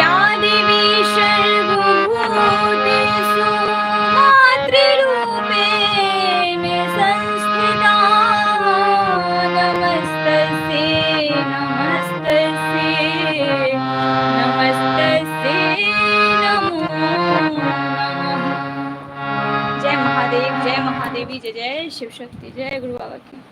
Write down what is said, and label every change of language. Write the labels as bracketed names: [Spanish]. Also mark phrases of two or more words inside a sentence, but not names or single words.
[Sanskrit] या देवी सर्वभूतेषु मातृरूपेण संस्थिता, नमस्तस्यै नमस्तस्यै नमस्तस्यै नमो नमः। [Hindi] जय महादेव, जय महादेवी, जय जय शिव शक्ति, जय गुरु बाबा की।